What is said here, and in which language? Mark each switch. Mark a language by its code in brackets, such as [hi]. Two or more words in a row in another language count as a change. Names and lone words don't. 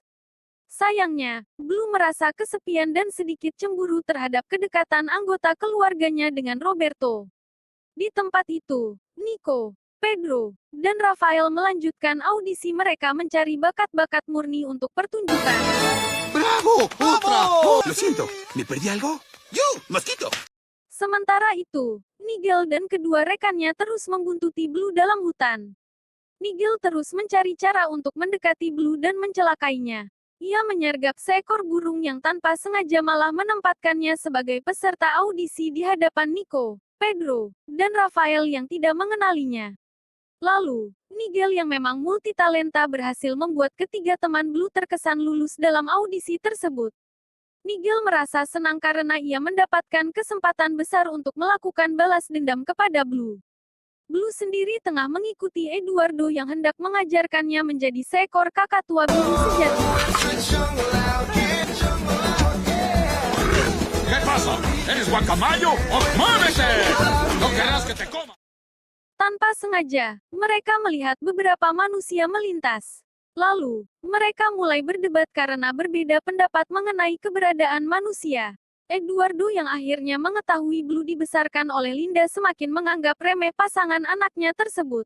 [id] Sayangnya, Blue merasa kesepian dan sedikit cemburu terhadap kedekatan anggota keluarganya dengan Roberto. Di tempat itu, Nico, Pedro, dan Rafael melanjutkan audisi mereka mencari bakat-bakat murni untuk pertunjukan. [es] ¡Bravo! ¡Otra! ¡Oh! Lo siento, ¿me perdí algo? ¡Yo! ¡Mosquito! [id] Sementara itu, Nigel dan kedua rekannya terus membuntuti Blue dalam hutan. Nigel terus mencari cara untuk mendekati Blue dan mencelakainya. Ia menyergap seekor burung yang tanpa sengaja malah menempatkannya sebagai peserta audisi di hadapan Nico, Pedro, dan Rafael yang tidak mengenalinya. Lalu, Nigel yang memang multitalenta berhasil membuat ketiga teman Blue terkesan lulus dalam audisi tersebut. Nigel merasa senang karena ia mendapatkan kesempatan besar untuk melakukan balas dendam kepada Blue. Blue sendiri tengah mengikuti Eduardo yang hendak mengajarkannya menjadi seekor kakatua biru sejati. [es] ¿Qué pasa? ¿Eres guacamayo? ¡Muévete! ¡No querrás que te coma! [id] Tanpa sengaja, mereka melihat beberapa manusia melintas. Lalu, mereka mulai berdebat karena berbeda pendapat mengenai keberadaan manusia. Eduardo yang akhirnya mengetahui Blue dibesarkan oleh Linda semakin menganggap remeh pasangan anaknya tersebut.